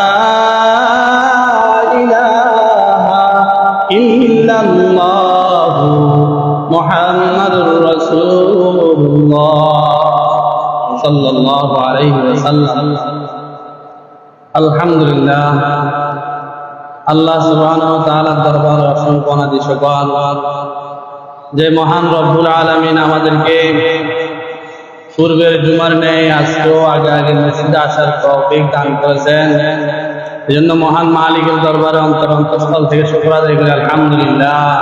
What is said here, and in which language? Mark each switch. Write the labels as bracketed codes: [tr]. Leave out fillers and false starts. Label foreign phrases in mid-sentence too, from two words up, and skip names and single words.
[ar] الہ الا اللہ محمد رسول اللہ صلی اللہ علیہ وسلم الحمدللہ [bn] আল্লাহ সুবহানাহু ওয়া তাআলার দরবারে অসংখ্য অনাদি শুকর যে মহান রব্বুল আলামিন আমাদেরকে পূর্বের জুমার ন্যায় আজকেও আগে আগে মসজিদে আসার তৌফিক দান করেছেন এজন্য মহান মালিকের দরবারে অন্তরস্থল থেকে শুকর আদায় করি আলহামদুলিল্লাহ।